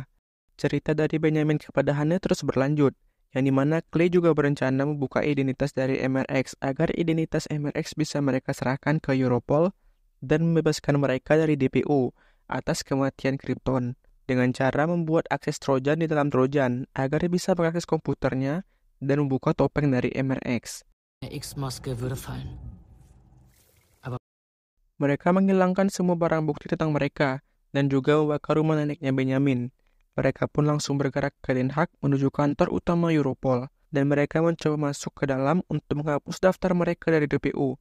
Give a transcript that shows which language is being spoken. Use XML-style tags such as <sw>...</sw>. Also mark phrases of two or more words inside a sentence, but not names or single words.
<id>Cerita dari Benyamin kepada Hane terus berlanjut, yang dimana Clay juga berencana membuka identitas dari MRX agar identitas MRX bisa mereka serahkan ke Europol dan membebaskan mereka dari DPO atas kematian Krypton, dengan cara membuat akses Trojan di dalam Trojan agar bisa mengakses komputernya dan membuka topeng dari MRX.</id> <de>X-Maske würde fallen.</de> <id>Mereka menghilangkan semua barang bukti tentang mereka dan juga membakar rumah neneknya Benyamin. Mereka pun langsung bergerak ke Den Haag menuju kantor utama Europol, dan mereka mencoba masuk ke dalam untuk menghapus daftar mereka dari DPO.</id>